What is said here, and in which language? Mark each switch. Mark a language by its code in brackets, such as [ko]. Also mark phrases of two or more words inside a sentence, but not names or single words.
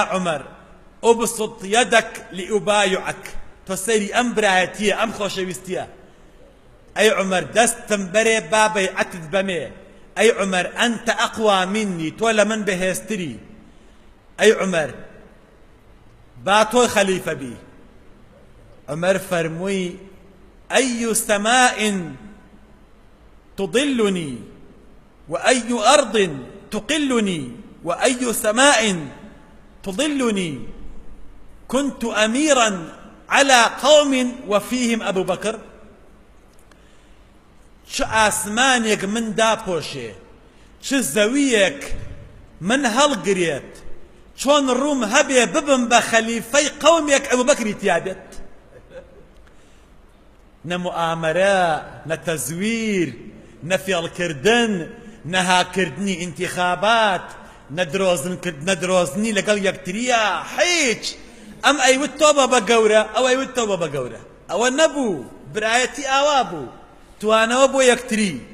[ar] عومەر ئوبسط یەدەک لئوبایعەک [ckb] تۆ سەیری ئەم برایەتیە ئەم خۆشەویستیە ئەی عومەر دەستم بەرێ با بەیعەتت بەمێ ئەی عومەر [ar] ئەنتە ئەقوا منی [ckb] تۆ لە من بەهێزتری ئەی عومەر با تۆی خەلیفە بی عومەر فەرمووی [ar] ئەی سەماء تضلني وأي أرض تقلني وأي سماء تضلني كنت أميرا على قوم وفيهم أبو بكر [ckb] چ ئاسمانێک من داپۆشێ چ زەویەک من هەڵگرێت چۆن ڕووم هەبێ ببم بە خەلیفەی قەومێک ئەبوو بەکری تیا بێت نە موئامەرە نە تەزویر نە فێڵکردن نەهاکردنی ئینتیخابات نە درۆزنی لەگەڵ یەکتریە هیچ ئەم ئەیوت تۆ بە گەورە ئەو ئەیوت تۆ بە گەورە ئەوە نەبوو برایەتی ئاوا بوو توانەوە بۆ یەکتری